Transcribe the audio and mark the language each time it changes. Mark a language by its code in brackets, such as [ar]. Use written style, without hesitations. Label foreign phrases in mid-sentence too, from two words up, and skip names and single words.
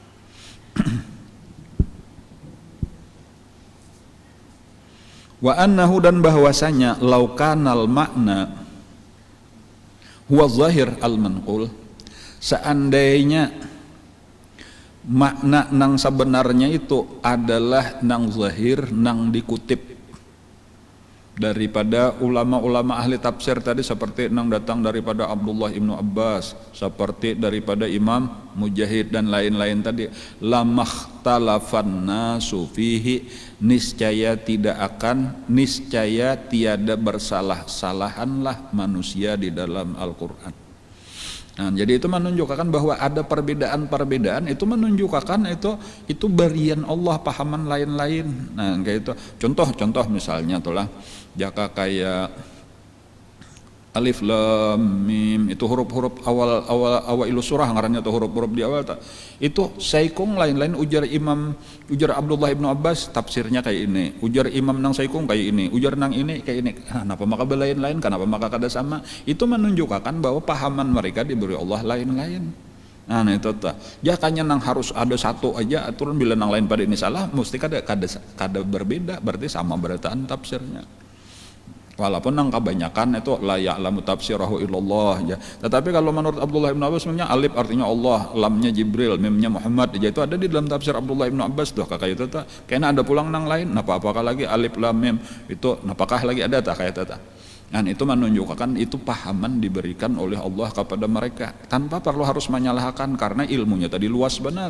[ar] وأنه, [id] dan bahwasanya [ar] لو كان المعنى هو الظاهر المنقول, [id] seandainya makna [bjn] nang sebenarnya itu adalah nang zahir, nang dikutip daripada ulama-ulama ahli tafsir tadi, seperti nang datang daripada Abdullah ibnu Abbas, [id] seperti daripada Imam Mujahid dan lain-lain tadi, [ar] لما اختلف الناس فيه, [id] niscaya tiada bersalah-salahanlah manusia di dalam Al-Qur'an. Jadi itu menunjukkan bahwa ada perbedaan-perbedaan, itu menunjukkan itu berian Allah, pahaman lain-lain. [bjn] Kayak itu contoh misalnya itulah jaka kayak alif lam mim, itu huruf-huruf awal ilu surah ngarannya, tuh huruf-huruf di awal itu saikung lain-lain. ujar Abdullah ibnu Abbas tafsirnya kayak ini, ujar Imam nang saikung kayak ini, ujar nang ini kayak ini. Kenapa maka lain-lain, kenapa maka kada sama? Itu menunjukkan bahwa pahaman mereka diberi Allah lain-lain. Itu jakanya nang harus ada satu aja aturan, bila nang lain pada ini salah mesti kada berbeda, berarti sama berataan tafsirnya. Walaupun nang kebanyakan itu [ar] لا يعلم تفسيره إلا الله [bjn] ya. [id] Tetapi kalau menurut Abdullah bin Abbas sebenarnya alif artinya Allah, lamnya Jibril, mimnya Muhammad ya, itu ada di dalam tafsir Abdullah bin Abbas tuh kakak itu tak. [bjn] Kayaknya ada pulang nang lain, apakah lagi alif lam mim itu apakah lagi ada tak kayak itu. [id] Itu menunjukkan itu pahaman diberikan oleh Allah kepada mereka tanpa perlu harus menyalahkan, karena ilmunya tadi luas benar.